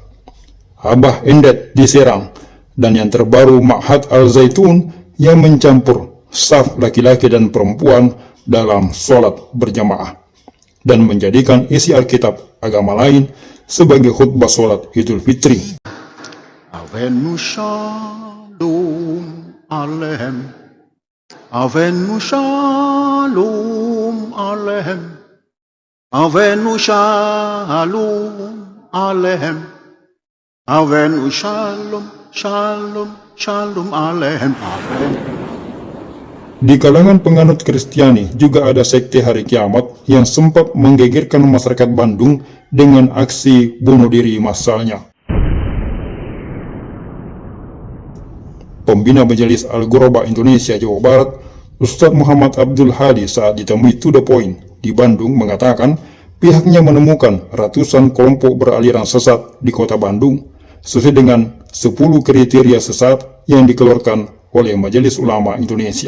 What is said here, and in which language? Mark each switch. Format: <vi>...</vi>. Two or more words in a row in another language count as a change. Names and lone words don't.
<id>Abah Endet di Serang, dan yang terbaru Ma'had Al-Zaitun yang mencampur saf laki-laki dan perempuan dalam sholat berjamaah dan menjadikan isi Alkitab agama lain sebagai khutbah sholat Idul Fitri.</id> <he>אבינו שלום עליכם, אבינו שלום עליכם, אבינו שלום עליכם, אבינו שלום, שלום, שלום עליכם, אבינ.</he> <id>Di kalangan penganut Kristiani juga ada sekte hari kiamat yang sempat menggegerkan masyarakat Bandung dengan aksi bunuh diri massalnya. Pembina Majelis Al-Ghuraba Indonesia Jawa Barat, Ustadz Muhammad Abdul Hadi, saat ditemui To The Point di Bandung mengatakan pihaknya menemukan ratusan kelompok beraliran sesat di kota Bandung sesuai dengan 10 kriteria sesat yang dikeluarkan oleh Majelis Ulama Indonesia.</id>